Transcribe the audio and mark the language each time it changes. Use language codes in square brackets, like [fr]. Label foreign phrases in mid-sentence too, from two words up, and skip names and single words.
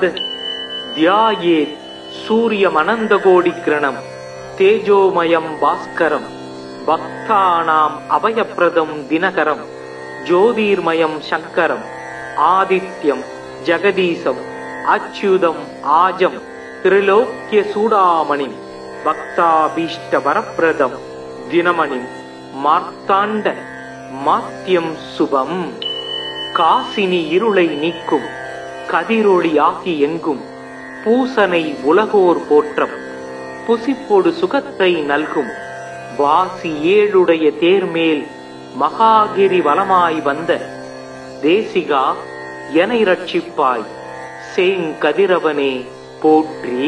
[sa] ध्यायेत् सूर्यमनन्तकोटिकिरणं तेजोमयं भास्करं भक्तानाम् अभयप्रदं दिनकरं ज्योतिर्मयं शङ्करम् आदित्यं जगदीशम् अच्युतम् आजं त्रिलोक्यचूडामणिं भक्ताभीष्टवरप्रदं दिनमणिं मार्ताण्ड मात्यं शुभम्। [ta] காசினி இருளை நீக்கும் கதிரொளியாகி எங்கும் பூசனை உலகோர் போற்றம் புசிப்பொடு சுகத்தை நல்கும் வாசி ஏழுடைய தேர்மேல் மகாகிரி வலமாய் வந்த தேசிகா எனை ரட்சிப்பாய் சேங்கதிரவனே போற்றி.